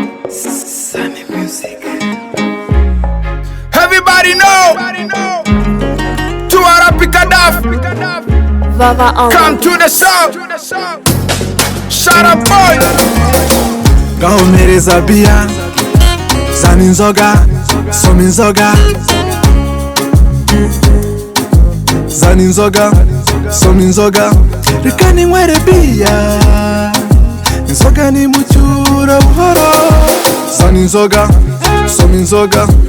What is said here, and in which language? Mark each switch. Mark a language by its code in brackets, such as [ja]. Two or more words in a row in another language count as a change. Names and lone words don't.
[en] Sunny Music. Everybody know. To our Africa Duff. Vava on. Come to the south. Shut up, boy. [rw] Ngaho mpereza bia, zana inzoga, soma inzoga. Zana inzoga, soma inzoga. Reka ninywere bia. Inzoga ni mucyura buhoro. Zana inzoga, soma inzoga.